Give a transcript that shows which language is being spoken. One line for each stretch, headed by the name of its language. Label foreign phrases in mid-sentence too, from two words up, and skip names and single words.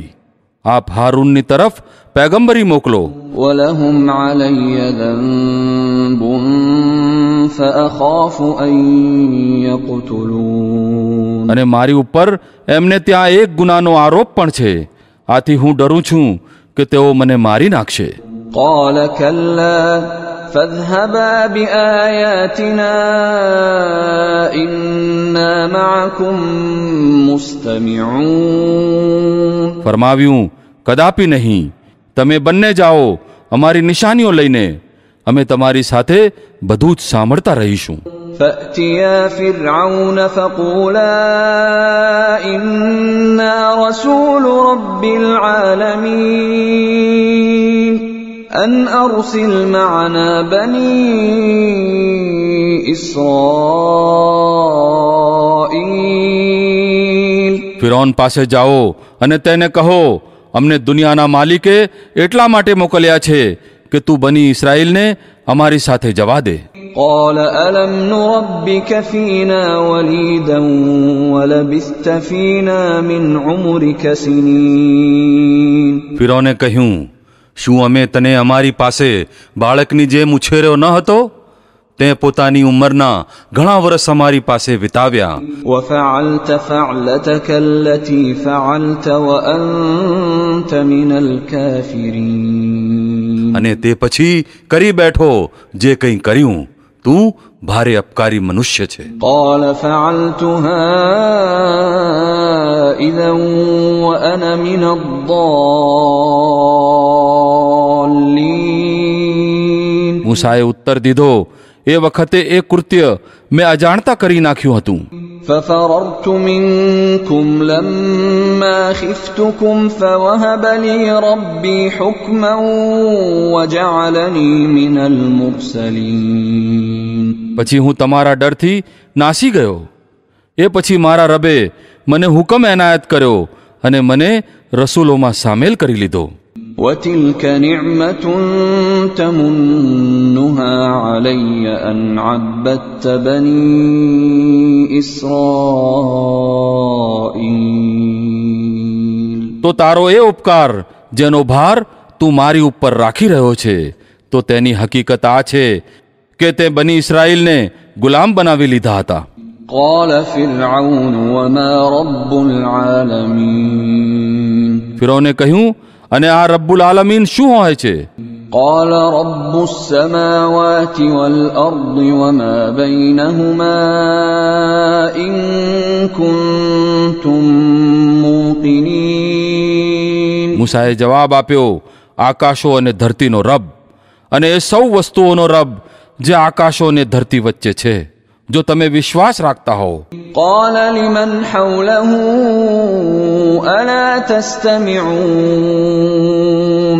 Gujarati: આપ હારૂનની તરફ પૈગંબરી મોકલો.
Arabic: ولهم علي ذنب فأخاف أن يقتلون.
Gujarati: અને મારી ઉપર એમને ત્યાં એક ગુનાનો આરોપ પણ છે, આથી હું ડરું છું કે તેઓ મને મારી નાખશે.
Arabic: قال كلا فاذهبا بآياتنا إنا معكم مستمعون.
Gujarati: ફરમાવ્યું, કદાપી નહીં, તમે બંને જાઓ અમારી નિશાનીઓ લઈને, અમે તમારી સાથે બધું જ સાંભળતા રહીશું.
Arabic: فأتيا فرعون فقولا إنا رسول رب العالمين أن أرسل معنا بني إسرائيل.
Gujarati: ફિરૌન પાસે જાઓ અને તેને કહો, અમને દુનિયાના માલિકે એટલા માટે મોકલ્યા છે કે તું બની ઇસ્રાએલને અમારી સાથે જવા દે.
Arabic: قال ألم نربك فينا وليدا ولبثت فينا من عمرك سنين.
Gujarati: ફિરૌને કહ્યું, શું અમે તને અમારી પાસે બાળકની જેમ ઉછેર્યો ન હતો? તે પોતાની ઉંમરના ઘણા વર્ષ અમારી પાસે વિતાવ્યા.
Arabic: وفعلت فعلتك التي فعلت وأنت كنت من الكافرين
Gujarati: અને તે પછી કરી બેઠો જે કંઈ કર્યું, તું ભારે અપકારી મનુષ્ય છે.
Arabic: قال فعلتها إذا وأنا من الضالين
Gujarati: મૂસાએ ઉત્તર દીધો, એ વખતે એ કૃત્ય મેં અજાણતા કરી નાખ્યું હતું.
Arabic: ففررت منكم لما خفتكم فوهب لي ربي حكما وجعلني من المرسلين
Gujarati: પછી હું તમારા ડરથી નાસી ગયો. એ પછી મારા રબે મને હુકમ એનાયત કર્યો અને મને રસૂલોમાં સામેલ કરી લીધો.
Arabic: وتلك نعمة تمنها علي أن عبدت بني إسرائيل
Gujarati: તો તારો એ ઉપકાર જેનો ભાર તું મારી ઉપર રાખી રહ્યો છે, તો તેની હકીકત આ છે કે તે બની ઇસ્રાઈલને ગુલામ બનાવી લીધા હતા.
Arabic: قال فرعون وما رب العالمين
Gujarati: ફિરૌને કહ્યું, અને આ
Arabic: رب العالمين
Gujarati: શું હોય છે?
Arabic: قال رب السماوات والأرض وما بينهما إن كنتم موقنين
Gujarati: મૂસાએ જવાબ આપ્યો, આકાશો અને ધરતીનો રબ અને એ સૌ વસ્તુઓનો રબ જે આકાશો અને ધરતી વચ્ચે છે, જો તમે વિશ્વાસ રાખતા હો.
Arabic: قال لمن حوله ألا تستمعون